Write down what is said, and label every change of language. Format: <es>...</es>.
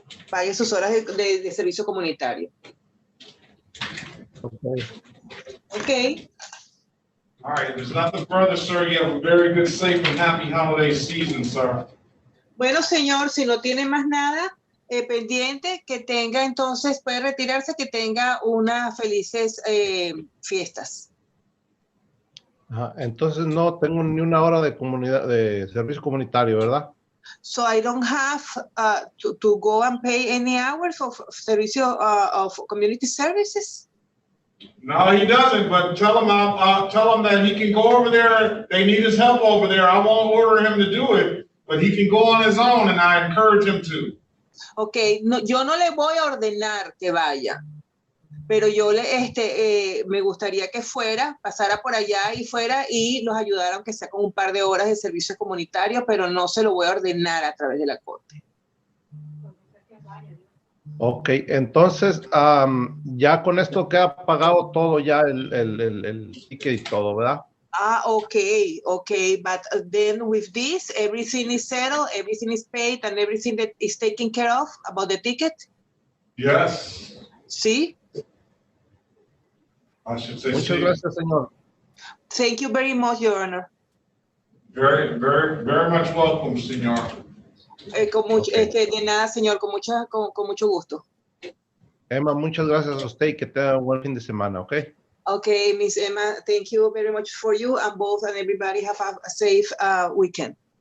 <es>Pague sus horas de servicio comunitario.</es> <en>Okay. All right, there's nothing further, sir. You have a very good, safe, and happy holiday season, sir.</en> <es>Bueno, señor, si no tiene más nada pendiente, que tenga entonces, puede retirarse, que tenga unas felices fiestas. Entonces no tengo ni una hora de servicio comunitario, ¿verdad?</es> <en>So I don't have to go and pay any hours of servicio of community services. No, he doesn't, but tell him that he can go over there. They need his help over there. I won't order him to do it, but he can go on his own, and I encourage him to.</en> <es>Okay, no, yo no le voy a ordenar que vaya, pero yo me gustaría que pasara por allá y fuera y nos ayudara, aunque sea con un par de horas de servicio comunitario, pero no se lo voy a ordenar a través de la corte. Ok, entonces ya con esto queda pagado todo ya el ticket y todo, ¿verdad?</es> <en>Okay, but then with this, everything is settled, everything is paid, and everything that is taken care of about the ticket? Yes.</en> <es>Sí.</es> <en>I should say</en> <es>Muchas gracias, señor.</es> <en>Thank you very much, Your Honor. Very, very, very much welcome, señor.</en> <es>De nada, señor, con mucho gusto. Emma, muchas gracias a usted y que tenga un buen fin de semana, ¿ok?</es> <en>Okay, Miss Emma, thank you very much for you and both and everybody have a safe weekend.</en>